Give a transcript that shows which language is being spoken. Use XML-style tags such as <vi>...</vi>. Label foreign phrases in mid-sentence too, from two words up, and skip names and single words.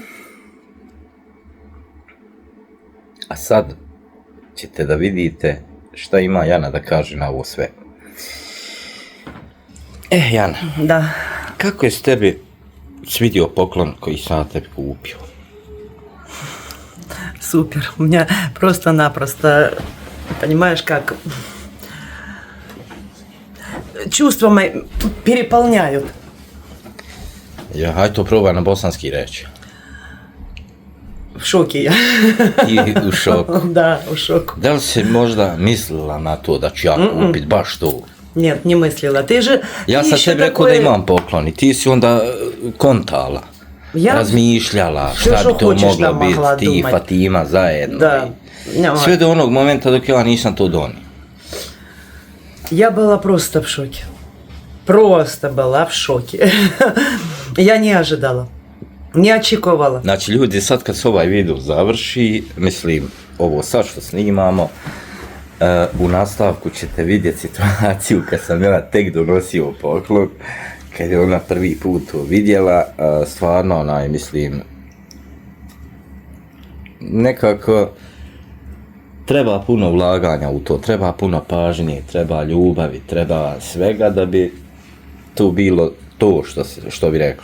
<bs>A sad ćete da vidite šta ima Jana da kaže na ovo sve. Jana, Da. kako je s tebi svidio poklon koji sam ja tebi kupio?</bs> <ru>Супер. У меня просто-напросто, понимаешь, как чувства мои переполняют.</ru> <bs>Hajde to probaj na bosanski reći.</bs> <ru>В шоке я.</ru> <bs>I u šoku.</bs> <ru>Да, в шоку.</ru> <bs>Da li si možda mislila na to da ću ja kupit baš to?</bs> <ru>Нет, не мыслила. Ты же...</ru> <bs>Ja sam tebi rekao da imam poklon i ti si onda kontala, razmišljala šta bi to moglo biti, ti i Fatima zajedno. Da. Sve do onog momenta dok ja nisam to donio.</bs> <ru>Я была просто в шоке. Просто была в шоке. Я не ожидала.</ru> <uk>Не очікувала.</uk> <bs>Znači ljudi, sad kad se ovaj video završi, mislim, ovo sad što snimamo, u nastavku ćete vidjeti situaciju kad sam ja tek donosio poklon, kad je ona prvi put to vidjela, stvarno, mislim, nekako treba puno ulaganja u to, treba puno pažnje, treba ljubavi, treba svega da bi to bilo to što bi rekli.</bs>